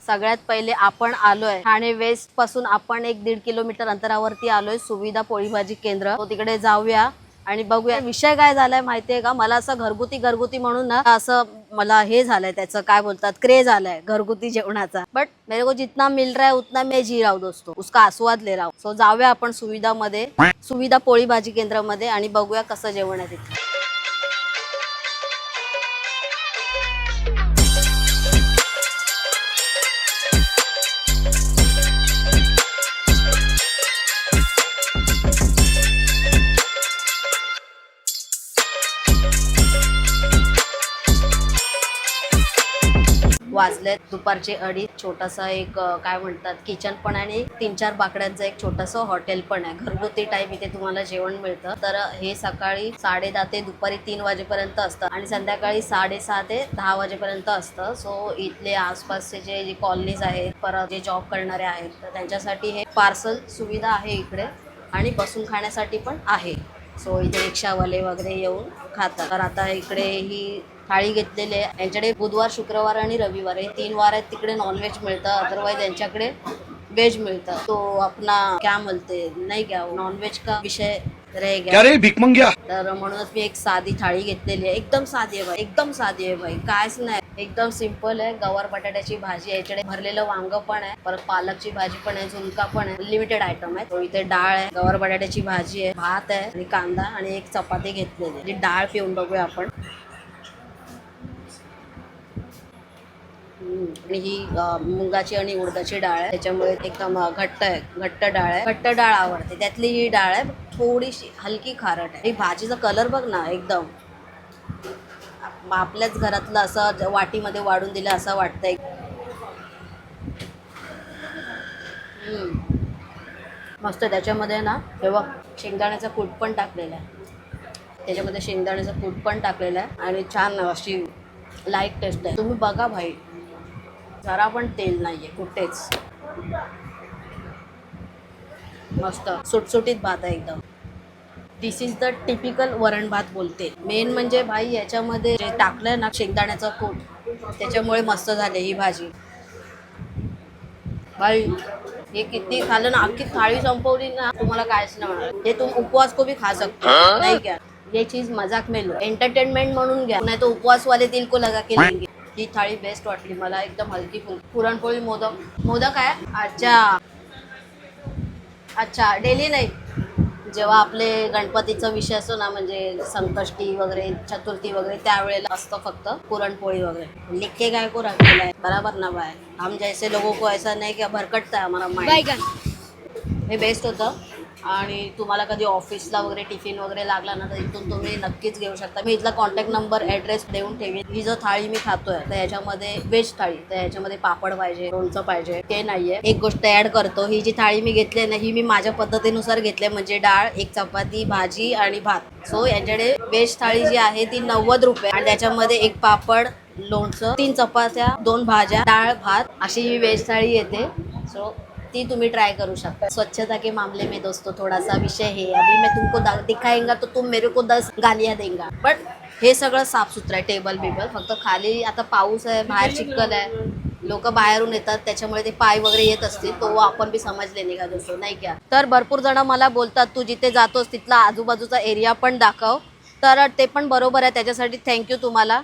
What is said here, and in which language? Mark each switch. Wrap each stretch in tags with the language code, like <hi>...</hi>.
<mr>सगळ्यात पहिले आपण आलोय ठाणे वेस्ट पासून आपण 1-1.5 किलोमीटर अंतरावरती आलोय सुविधा पोळी भाजी केंद्र। तो तिकडे जाऊया आणि बघूया विषय काय झालाय माहितीये का। मला असं घरगुती म्हणून ना असं मला हे झालंय, त्याचं काय बोलतात, क्रेज आलाय घरगुती जेवणाचा।</mr> <hi>बट मेरे को जितना मिल रहा है उतना मैं जी रहा हूं दोस्तों, उसका आस्वाद ले रहा हूं।</hi> <mr>सो जाऊया आपण सुविधा पोळी भाजी केंद्रामध्ये आणि बघूया कसं जेवण आहे तिथे। वाजले दुपारचे 2:30। छोटासा एक काय म्हणतात किचन पण आणि 3-4 बाकड्यांचं एक छोटंसं हॉटेल पण आहे। घरगुती टाईप इथे तुम्हाला जेवण मिळतं। तर हे सकाळी 10:30 ते दुपारी 3 वाजेपर्यंत असतं आणि संध्याकाळी 6:30 ते 10 वाजेपर्यंत असतं। सो इथले आसपासचे जे कॉलनीज आहेत, परत जे जॉब करणारे आहेत, तर त्यांच्यासाठी हे पार्सल सुविधा आहे इकडे आणि बसून खाण्यासाठी पण आहे। सो इथे रिक्षावाले वगैरे येऊन खातात। तर आता इकडे ही थाळी घेतलेली आहे। यांच्याकडे बुधवार, शुक्रवार आणि रविवार हे 3 वार आहेत। तिकडे नॉनव्हेज मिळतं, अदरवाइज यांच्याकडे वेज मिळतं।</mr> <hi>तो अपना क्या बोलते नाही क्या नॉनव्हेज का विषय रह गया रे भिकमंग्या।</hi> <mr>तर म्हणूनच मी एक साधी थाळी घेतलेली आहे। एकदम साधी आहे भाई, एकदम साधी आहे भाई, कायच नाही, एकदम सिंपल आहे। गवार बटाट्याची भाजी आहे, याच्याकडे भरलेलं वांग पण आहे, परत पालकची भाजी पण आहे, झुणका पण आहे, लिमिटेड आयटम आहे। तो इथे डाळ आहे, गवार बटाट्याची भाजी आहे, भात आहे आणि कांदा आणि एक चपाती घेतलेली आहे। डाळ पिऊन बघूया आपण। आणि ही मुगाची आणि उडदाची डाळ आहे, त्याच्यामुळे एकदम घट्ट आहे, घट्ट डाळ आहे। घट्ट डाळ आवडते त्यातली ही डाळ आहे, थोडीशी हलकी खारट आहे। ही भाजीचा कलर बघ ना, एकदम आपल्याच घरातलं असं वाटीमध्ये वाढून दिलं असं वाटतंय। मस्त। त्याच्यामध्ये ना हे बघ शेंगदाण्याचा कूट पण टाकलेला आहे, त्याच्यामध्ये शेंगदाण्याचा कूट पण टाकलेला आहे आणि छान अशी लाईट टेस्ट आहे। तुम्ही बघा भाई, जरा पण तेल नाहीये कुठेच, मस्त सुटसुटीत भात आहे एकदम।</mr> <en>This is the typical varan bhat बोलते।</en> <mr>मेन म्हणजे भाई याच्यामध्ये जे टाकलंय ना शेंगदाण्याचा कूट, त्याच्यामुळे मस्त झाले ही भाजी भाई। हे किती खाल्लं ना, अख्खी थाळी संपवली ना, तुम्हाला कायच नाही होणार।</mr> <hi>हे तुम उपवास को भी खा सकते हो, नाही क्या ये चीज मजाक में लो,</hi> <mr>एंटरटेनमेंट म्हणून घ्या,</mr> <hi>नाही तो उपवास वाले दिल को लगा के लेंगे।</hi> <mr>ही थाळी बेस्ट वाटली मला, एकदम हलकी फुलकी। पुरणपोळी, मोदक आहे। अच्छा डेली नाही, जेव्हा आपले गणपतीचा विषय असतो ना, म्हणजे संकष्टी वगैरे, चतुर्थी वगैरे, त्यावेळेला असतं फक्त पुरणपोळी वगैरे।</mr> <hi>लिख के काय को रखलेला आहे बराबर ना बाय, हम जैसे लोगों को ऐसा नहीं कि भरकटता है हमारा माइंड।</hi> <mr>हे बेस्ट होतं आणि तुम्हाला कधी ऑफिसला वगैरे टिफिन वगैरे लागला ना, तर इथून तुम्ही नक्कीच घेऊ शकता। मी इथला कॉन्टॅक्ट नंबर ॲड्रेस देऊन ठेवीन। ही जो थाळी मी खातोय तर याच्यामध्ये व्हेज थाळी, तर याच्यामध्ये पापड पाहिजे, लोणचं पाहिजे, ते नाहीये। एक गोष्ट ॲड करतो, ही जी थाळी मी घेतली ना, ही मी माझ्या पद्धतीनुसार घेतली, म्हणजे डाळ, एक चपाती, भाजी आणि भात। सो यांच्याकडे व्हेज थाळी जी आहे ती 90 रुपये आणि त्याच्यामध्ये एक पापड, लोणचं, 3 चपात्या, 2 भाज्या, डाळ, भात, अशी ही व्हेज थाळी येते। सो ती तुम्ही ट्राय करू शकता।</mr> <hi>स्वच्छता के मामले में दोस्तों थोड़ा सा विषय है, अभी मैं तुमको दिखाएंगा तो तुम मेरे को 10 गालियाँ देंगा।</hi> <mr>बट हे सगळं साफसुथरं आहे, टेबल बिबल। फक्त खाली आता पाऊस आहे, बाहेर चिखल आहे, लोक बाहेरून येतात, त्याच्यामुळे ते पाय वगैरे येत असतील, तो आपण बी समजले नाही का दोस्तों, नाही क्या। तर भरपूर जण मला बोलतात तू जिथे जातोस तिथला आजूबाजूचा एरिया पण दाखव, तर ते पण बरोबर आहे, त्याच्यासाठी थँक्यू तुम्हाला।</mr>